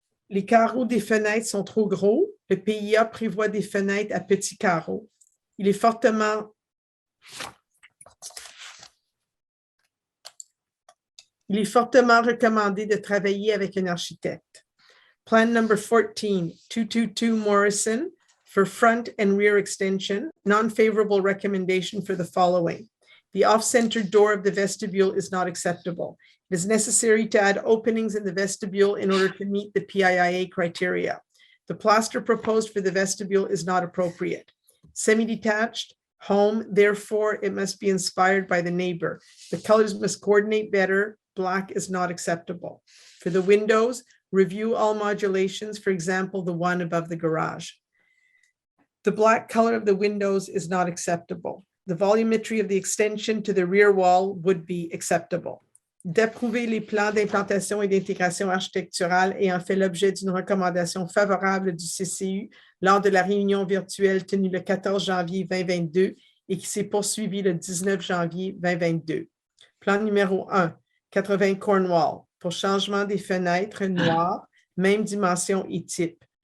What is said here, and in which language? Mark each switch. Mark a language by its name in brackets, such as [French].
[French] Les carreaux des fenêtres sont trop gros. Le PIA prévoit des fenêtres à petits carreaux. Il est fortement recommandé de travailler avec un architecte. [English] Plan number 14, 222 Morrison for front and rear extension, non-favorable recommendation for the following. The off-center door of the vestibule is not acceptable. It is necessary to add openings in the vestibule in order to meet the PIIA criteria. The plaster proposed for the vestibule is not appropriate. Semi-detached home, therefore, it must be inspired by the neighbor. The colors must coordinate better. Black is not acceptable. For the windows, review all modulations, for example, the one above the garage. The black color of the windows is not acceptable. The volumetry of the extension to the rear wall would be acceptable. [French] D'approuver les plans d'implantation et d'intégration architecturale ayant fait l'objet d'une recommandation favorable du CCU lors de la réunion virtuelle tenue le 14 janvier 2022 et qui s'est poursuivie le 19 janvier 2022. Plan numéro 1, 80 Cornwall, pour changement des fenêtres noires, même dimension et type.